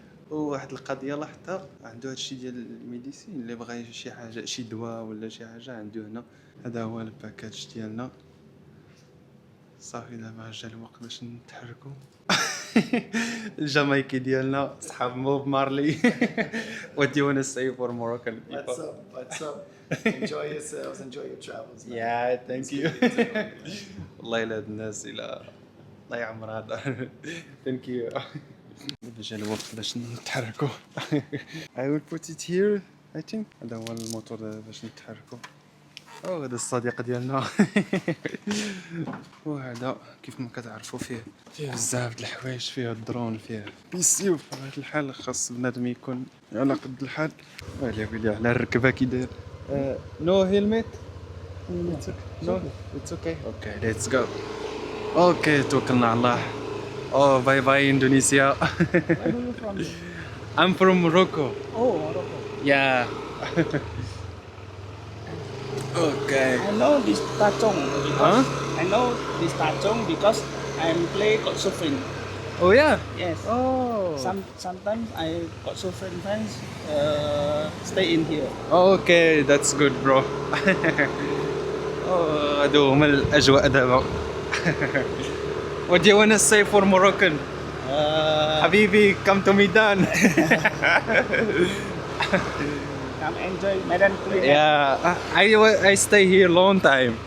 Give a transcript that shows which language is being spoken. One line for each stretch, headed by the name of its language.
Arabic: وواحد القضيه لاحظتها، عنده هادشي ديال الميديسين، اللي بغى شي حاجه شي دواء ولا شي حاجه عنده هنا. هذا هو الباكاج ديالنا. صافي دابا جا الوقت باش نتحركوا. الجامايكي ديالنا صحاب موب مارلي.
English: What do you want to say for Moroccan people? What's up? Enjoy yourselves. Enjoy your travels. Man. Yeah, thank It's you. good to know you, man.
Arabic: والله الا هاد الناس، الى الله يعمر هذا.
English: Thank you.
Arabic: جا الوقت باش نتحركوا.
English: I will put it here I think.
Arabic: هذا هو الموتور باش نتحركوا. هذا الصديق ديالنا. وهذا كيف ما كتعرفوا فيه بزاف د الحوايج، فيه الدرون، فيه بيسي. بطبيعة الحال خاص بنادم يكون على قد الحال. ويلي على الركبه كي داير.
English: No helmet. No it's okay. Okay let's go. Okay
Arabic: توكلنا على الله.
English: Oh, bye bye Indonesia. Where are you from? I'm from Morocco. Oh, Morocco. Yeah. Okay. I know this Tachong because Huh? I know this Tachong because I play Couchsurfing. Oh yeah. Yes. Oh. Sometimes I Couchsurfing friends stay in here. Okay, that's good bro.
Arabic: Oh, هادو هما الأجواء دابا.
English: What do you wanna say for Moroccan? حبيبي come to Medan. Come enjoy Medan Kulinet. Yeah, I stay here long time.